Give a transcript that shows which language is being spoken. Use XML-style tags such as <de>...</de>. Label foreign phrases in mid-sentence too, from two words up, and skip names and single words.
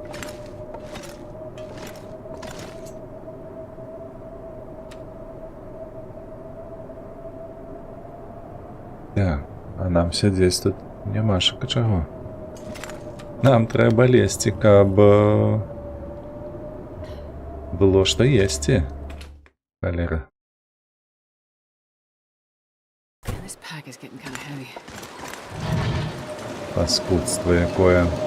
<be>Так, а нам сядзець тут нямашака чаго. Нам трэба лезці, каб было што есці. Валера.</be> <en>This pack is getting kind of heavy.</en> <be>Паскудство якое.</be>